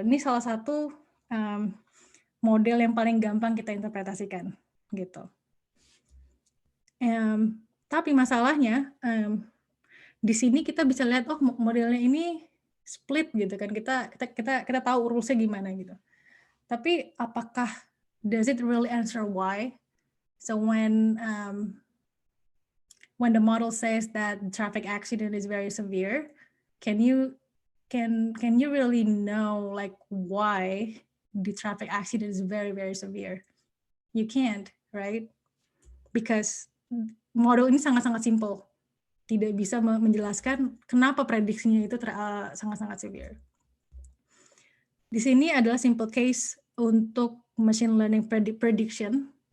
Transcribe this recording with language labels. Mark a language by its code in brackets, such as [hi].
[id] Ini salah satu model yang paling gampang kita interpretasikan gitu. Tapi masalahnya di sini kita bisa lihat oh modelnya ini split gitu kan. Kita tahu rulesnya gimana gitu. Tapi apakah [en] does it really answer why? So when the model says that traffic accident is very severe, can you really know like why the traffic accident is very very severe? You can't, right? Because [id] model ini sangat-sangat simple, tidak bisa menjelaskan kenapa prediksinya itu sangat-sangat severe. Di sini adalah simple case untuk machine learning prediction.